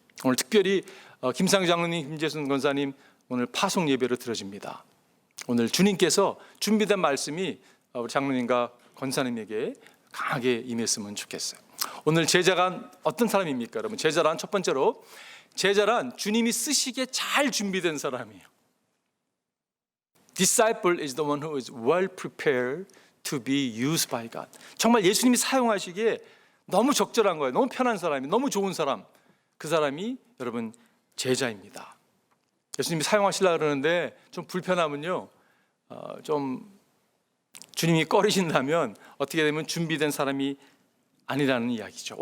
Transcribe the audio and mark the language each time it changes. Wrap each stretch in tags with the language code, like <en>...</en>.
<ko>오늘 특별히 김상규 장로님, 김재순 권사님 오늘 파송 예배로 드려집니다. 오늘 주님께서 준비된 말씀이 우리 장로님과 권사님에게 강하게 임했으면 좋겠어요. 오늘 제자가 어떤 사람입니까, 여러분? 제자란 첫 번째로 제자란 주님이 쓰시기에 잘 준비된 사람이에요.</ko> <en>Disciple is the one who is well prepared to be used by God.</en> <ko>정말 예수님이 사용하시기에 너무 적절한 거예요. 너무 편한 사람이, 너무 좋은 사람. 그 사람이 여러분 제자입니다. 예수님이 사용하시려고 그러는데 좀 불편하면요, 좀 주님이 꺼리신다면 어떻게 되면 준비된 사람이 아니라는 이야기죠.</ko>